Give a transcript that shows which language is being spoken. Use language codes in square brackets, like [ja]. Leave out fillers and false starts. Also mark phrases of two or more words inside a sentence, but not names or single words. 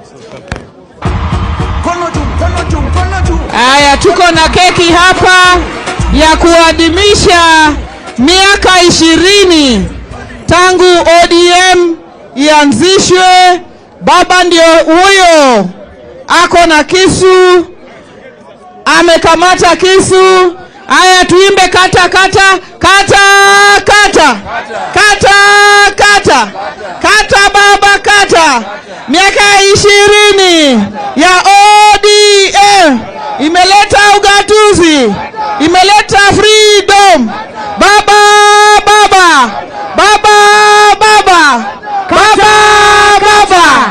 [sw] Aya, tuko na keki hapa ya kuadhimisha miaka 20 tangu ODM ianzishwe. Baba ndio huyo, ako na kisu, amekamata kisu. Aya, tuimbe kata kata kata kata kata kata kata baba kata. Miaka 20 ya ODM imeleta ugatuzi, imeleta freedom. Baba baba baba baba baba baba.